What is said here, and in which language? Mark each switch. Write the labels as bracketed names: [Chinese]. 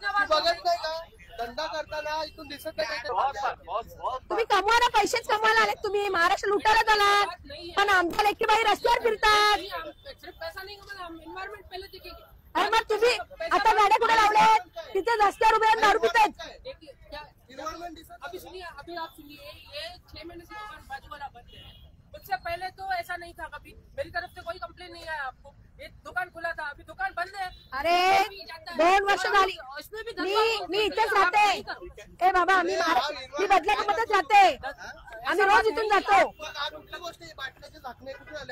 [Marathi] बघत नाही का धंदा करताना इथून दिसत नाही का? [Hindi] बहुत [Marathi] तुम्ही कमवायला पैसेच कमवायला आलेत. तुम्ही महाराष्ट्र लुटायला झालात. पण आमच्या लेकीबाई रस्त्यावर फिरतात. अरे मग तुम्ही आता गाड्या कुठे लावल्यात? तिथे रस्त्यावर उभे राहून दारू पितायत. Environment दिसत [Hindi] अभी सुनिए, अभी आप सुनिए, ये 6 महीने से दुकान बाजू वाला बंद है। उससे पहले तो ऐसा नहीं था कभी। मेरी तरफ से कोई कंप्लेन नहीं आया आपको। ये दुकान खुला था, अभी दुकान बंद है। [Marathi] अरे 2 वर्ष झाली. [Hindi] इसमें भी [Marathi] मी इथेच राहते. ए बाबा मी बदलापूरमध्येच राहते. आम्ही रोज इथून जातो. मग आज कुठली गोष्ट आहे? बाटल्याचे झाकणे कुठून आले?